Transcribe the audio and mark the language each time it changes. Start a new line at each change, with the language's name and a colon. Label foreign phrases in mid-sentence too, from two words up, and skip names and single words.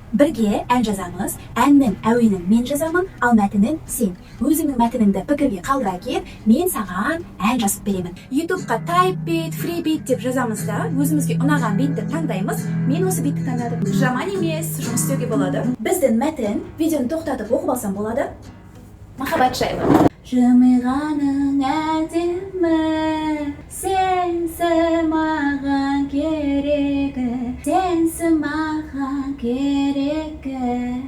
Kazakh: Бірге ән жазамыз. Әннің әуенін мен жазамын, ал мәтінін сен. Өзіңнің мәтініңді пікірге қалдыра кет, мен саған ән жазып беремін. YouTube-қа
English: type beat, free beat
Kazakh: деп жазамыз да, өзімізге ұнаған битті таңдаймыз. Мен осы битті таңдадым. Жаман емес, жұмыс істеуге болады. Біздің мәтін видеоны тоқтатып оқып алсам болады. Махаббат жайлы. Жымиғаның әдемі, сенсі маған керегі, сенсі маған керегі.